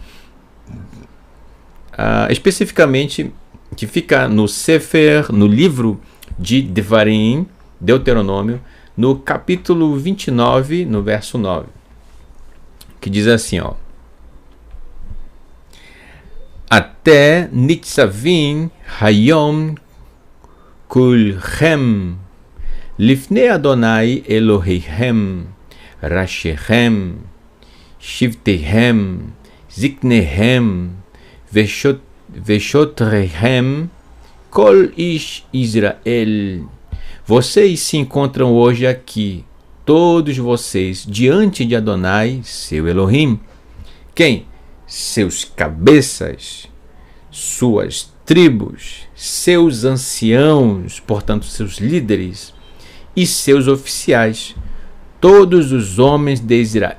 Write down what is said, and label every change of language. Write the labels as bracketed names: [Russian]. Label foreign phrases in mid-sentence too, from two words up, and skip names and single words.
[Portuguese] Especificamente, que fica no Sefer, no livro de Devarim, Deuteronômio, no capítulo 29, no verso 9, que diz assim, ó: [Hebrew] אתם נצבים היום כלכם לפני יהוה אלהיכם ראשיכם שבטיכם זקניכם ושטריכם כל איש ישראל. [Portuguese] Vocês se encontram hoje aqui, todos vocês, diante de Adonai, seu Elohim. Quem? Seus cabeças, suas tribos, seus anciãos, portanto, seus líderes, e seus oficiais, todos os homens de Israel.